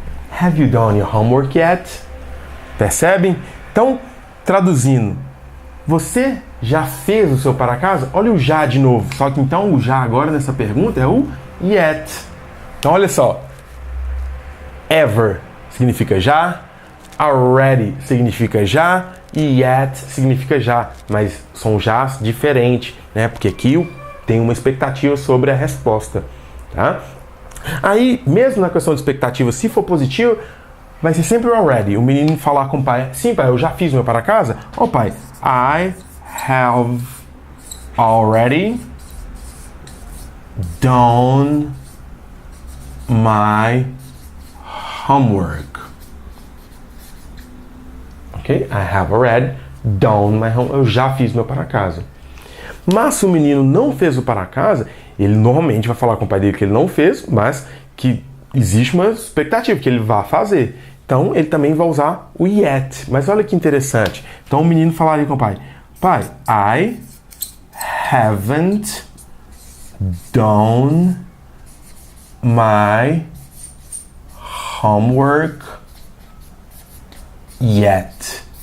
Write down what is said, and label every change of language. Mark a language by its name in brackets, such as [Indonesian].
[English] Have you done your homework yet? [Portuguese] Percebem? Então, traduzindo, você já fez o seu para casa? Olha o já de novo. Só que então o já agora nessa pergunta é o yet. Então olha só. Ever significa já. Already significa já. E yet significa já. Mas são jás diferentes, né? Porque aqui tem uma expectativa sobre a resposta. Tá? Aí, mesmo na questão de expectativa, se for positivo, vai ser sempre o already. O menino falar com o pai, sim pai, eu já fiz meu para casa. [English] Pai, I have already done my homework. Ok? I have already done my homework. [Portuguese] Eu já fiz meu para casa. Mas se o menino não fez o para casa, ele normalmente vai falar com o pai dele que ele não fez, mas que existe uma expectativa que ele vá fazer. Então, ele também vai usar o yet. Mas olha que interessante. Então, o menino falaria com o pai, pai, [English] I haven't done my homework yet.